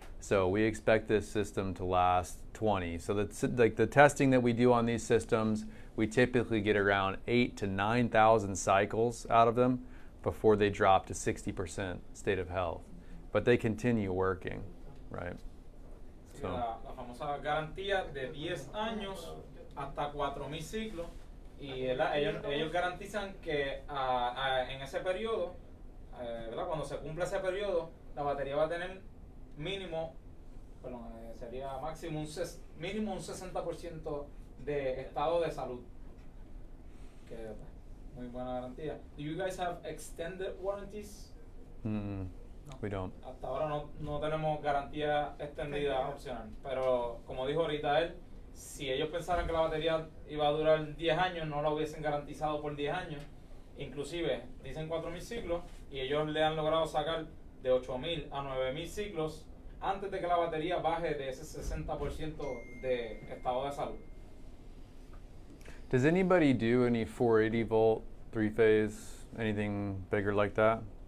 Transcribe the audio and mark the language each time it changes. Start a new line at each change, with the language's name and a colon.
English: So we expect this system to last 20. So that's like the testing that we do on these systems, we typically get around 8,000 to 9,000 cycles out of them before they drop to 60% state of health. But they continue working, right? So.
Spanish: La famosa garantía de 10 años hasta 4,000 ciclos. Y ellos garantizan que en ese periodo, cuando se cumpla ese periodo, la batería va a tener mínimo, sería máximo mínimo un 60% de estado de salud. Que muy buena garantía.
English: Do you guys have extended warranties? No. We don't.
Spanish: Hasta ahora no tenemos garantía extendida opcional. Pero como dijo ahorita él, si ellos pensaran que la batería iba a durar 10 años, no la hubiesen garantizado por 10 años. Inclusive dicen 4,000 ciclos y ellos le han logrado sacar de 8,000 a 9,000 ciclos antes de que la batería baje de ese 60% de estado de salud.
English: Does anybody do any 480 volt, 3-phase, anything bigger like that?